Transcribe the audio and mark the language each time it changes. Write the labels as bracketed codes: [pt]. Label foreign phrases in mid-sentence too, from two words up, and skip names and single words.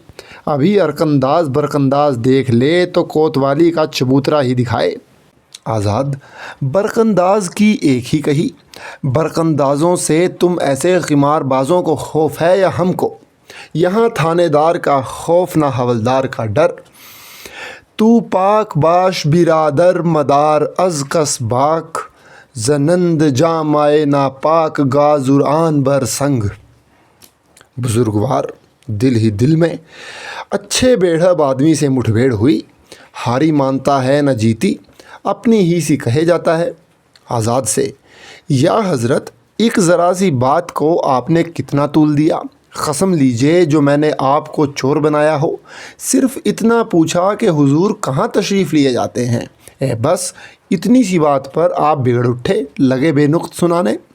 [ur] ابھی ارکنداز برکنداز دیکھ لے تو کوتوالی کا چبوترا ہی دکھائے۔ آزاد: برکنداز کی ایک ہی کہی، برکندازوں سے تم ایسے قمار بازوں کو خوف ہے یا ہم کو؟ یہاں تھانے دار کا خوف نہ حولدار کا ڈر۔ [fa] تو پاک باش برادر مدار از کس باک، زنند جامائے ناپاک گازران بر سنگ۔ [ur] بزرگوار: دل ہی دل میں اچھے بیڑھب آدمی سے مٹھ بھیڑ ہوئی، ہاری مانتا ہے نہ جیتی، اپنی ہی سی کہے جاتا ہے۔ آزاد سے: یا حضرت، ایک ذرا سی بات کو آپ نے کتنا طول دیا؟ قسم لیجئے جو میں نے آپ کو چور بنایا ہو، صرف اتنا پوچھا کہ حضور کہاں تشریف لیے جاتے ہیں، بس اتنی سی بات پر آپ بگڑ اٹھے، لگے بے نقط سنانے۔